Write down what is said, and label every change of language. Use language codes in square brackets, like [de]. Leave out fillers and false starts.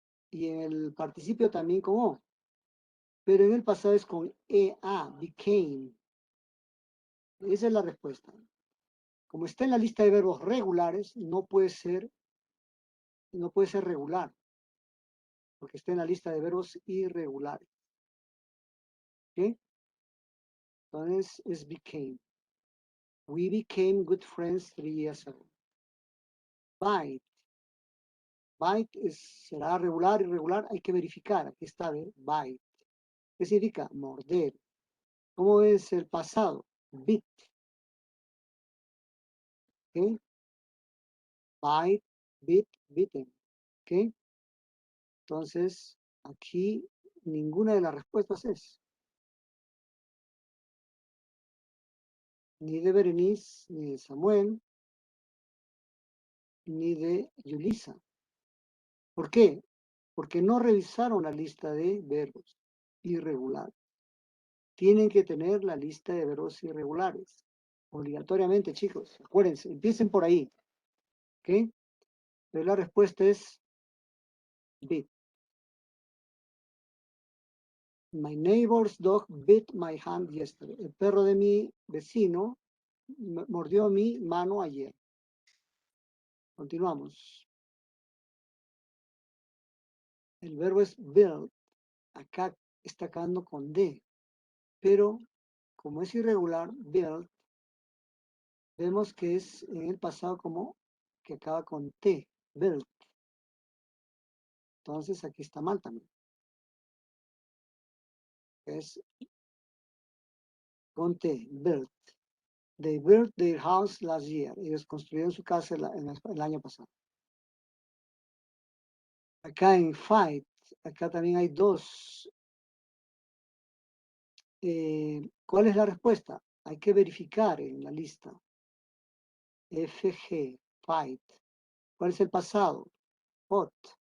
[es] Y en el participio también como O. Pero en el pasado es con EA, became. Esa es la respuesta. Como está en la lista de verbos regulares, no puede ser regular, porque está en la lista de verbos irregulares. ¿Ok? Entonces es became. [en] We became good friends 3 years ago. [es] Bite. Bite será regular, irregular, hay que verificar. Aquí está, bite. ¿Qué significa? Morder. ¿Cómo es el pasado? Bit. [en] ¿Ok? Bite, bit, bitten. ¿Ok? [es] Entonces, aquí ninguna de las respuestas es. Ni de Berenice, ni de Samuel, ni de Yulisa. ¿Por qué? Porque no revisaron la lista de verbos irregulares. Tienen que tener la lista de verbos irregulares. Obligatoriamente, chicos. Acuérdense, empiecen por ahí. ¿Ok? Pero la respuesta es bit. [en] My neighbor's dog bit my hand yesterday. [es] El perro de mi vecino mordió mi mano ayer. Continuamos. El verbo es build. Acá está acabando con D. Pero como es irregular, build, vemos que es en el pasado como que acaba con T. Build. Entonces aquí está mal también. Es con T. Build. [en] They built their house last year. [es] Ellos construyeron su casa el año pasado. Acá en fight, acá también hay dos. ¿Cuál es la respuesta? Hay que verificar en la lista. FG, fight. ¿Cuál es el pasado? Fought.